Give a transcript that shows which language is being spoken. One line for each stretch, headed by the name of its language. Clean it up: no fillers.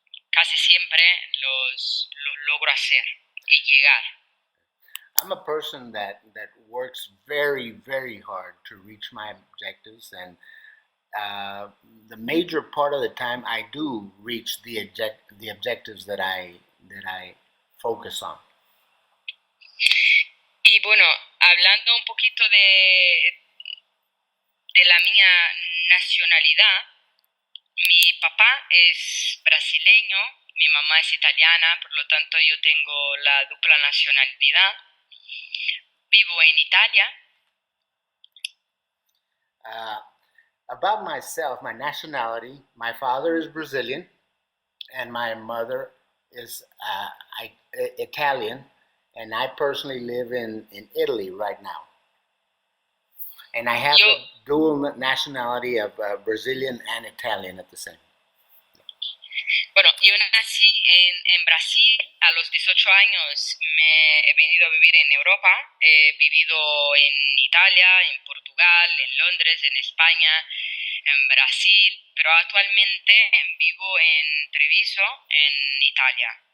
Spanish: Casi siempre los logro hacer y llegar.
English: I'm a person that works very, very hard to reach my objectives, and the major part of the time I do reach the objectives that I focus on.
Spanish: Y bueno, hablando un poquito de la mía nacionalidad, mi papá es brasileño, mi mamá es italiana, por lo tanto yo tengo la dupla nacionalidad. Vivo en Italia.
English: About myself, my nationality, my father is Brazilian and my mother is Italian, and I personally live in Italy right now. And I have a dual nationality of Brazilian and Italian at the same.
Spanish: Bueno, yo nací en Brasil a los 18 años me he venido a vivir en Europa. He vivido en Italia, en Portugal, en Londres, en España, en Brasil, pero actualmente vivo en Treviso, en Italia.